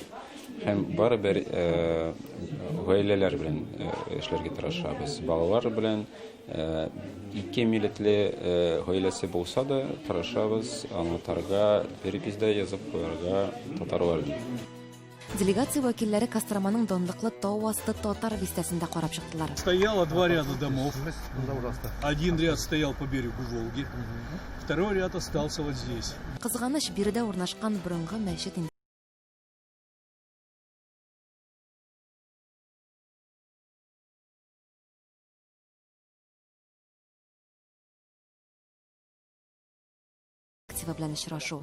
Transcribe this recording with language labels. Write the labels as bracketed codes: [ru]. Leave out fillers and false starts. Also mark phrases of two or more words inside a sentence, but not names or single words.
[tt] Һәм барыбер гаиләләр белән эшләргә тырышабыз. Балалар белән ике милләтле гаиләсе булса да тырышабыз аңлатырга, переписьдә язып куярга татарларны. Делегация вәкилләре Костроманың данлыклы тау асты татар бистәсендә карап чыктылар. [ru] Стояло 2 ряда домов. Один ряд стоял по берегу Волги, второй ряд остался вот здесь. [tt] Кызганыч биредә урнашкан борынгы мәчет инде. Белән очрашу.